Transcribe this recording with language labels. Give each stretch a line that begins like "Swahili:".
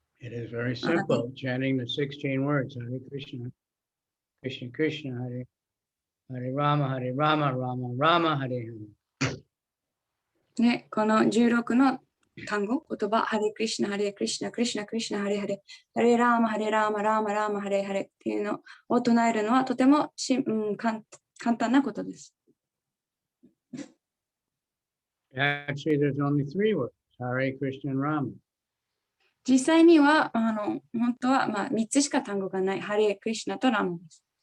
English: It is very simple, chanting the 16 words, Hare Krishna, Krishna Krishna, Hare Rama, Hare Rama, Rama Rama, Hare Hare.
Japanese: ね、この16の単語、言葉、ハレクリシュナ、ハレクリシュナ、クリシュナ、クリシュナ、ハレハレ、ハレラーマ、ハレラーマ、ラーマ、ラーマ、ハレハレっていうのを唱えるのはとても簡単なことです。
English: Actually, there's only 3 words, Hare Krishna and Rama.
Japanese: 実際には、本当は、3つしか単語がない、ハレクリシュナとラーマです。